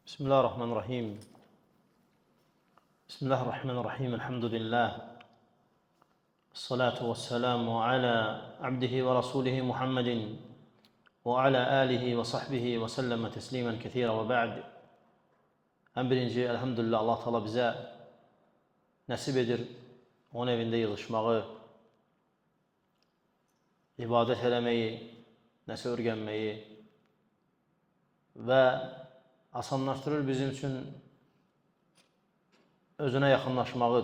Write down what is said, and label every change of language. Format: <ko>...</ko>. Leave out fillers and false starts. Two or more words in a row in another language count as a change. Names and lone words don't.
<ar>بسم الله الرحمن الرحيم بسم الله الرحمن الرحيم الحمد لله الصلاة والسلام على عبده ورسوله محمد وعلى آله وصحبه وسلم تسليما كثيرا وبعد</ar> <az>birinci elhamdülillah Allah Teala bize nasip edir onun evinde yığılışmağı, ibadet eləməyi, nəsə öyrənməyi və asanlaşdırır bizim üçün özünə yaxınlaşmağı.</az>